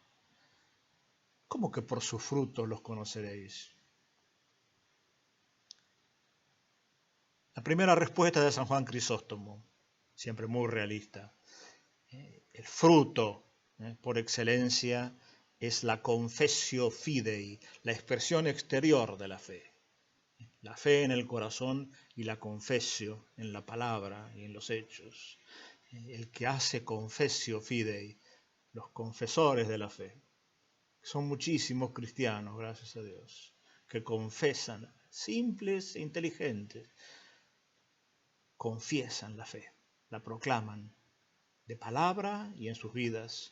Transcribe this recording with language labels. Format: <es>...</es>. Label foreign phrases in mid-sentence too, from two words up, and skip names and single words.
<es>¿Cómo que por sus frutos los conoceréis? La primera respuesta de San Juan Crisóstomo, siempre muy realista. El fruto, por excelencia, es la</es> <la>confessio fidei,</la> <es>la expresión exterior de la fe. La fe en el corazón y la confessio en la palabra y en los hechos. El que hace</es> <la>confessio fidei,</la> <es>los confesores de la fe. Son muchísimos cristianos, gracias a Dios, que confesan, simples e inteligentes, confiesan la fe, la proclaman de palabra y en sus vidas.</es>